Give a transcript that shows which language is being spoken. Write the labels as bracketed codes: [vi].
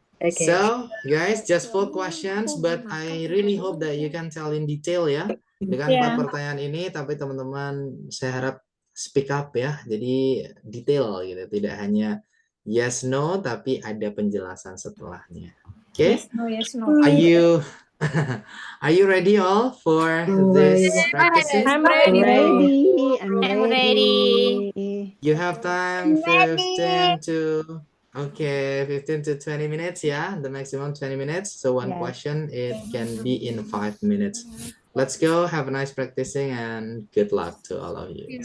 [en] So, guys, just 4 questions, but I really hope that you can tell in detail ya. [id] Dengan 4 pertanyaan ini, tapi teman-teman saya harap speak up ya. Jadi detail gitu, tidak hanya yes no, tapi ada penjelasan setelahnya. Oke? [en] Yes, no. Are you ready all for this practice? I'm ready. I'm ready. You have time 15 to 20 minutes, yeah, the maximum 20 minutes. So one question, it can be in 5 minutes. Let's go, have a nice practicing and good luck to all of you.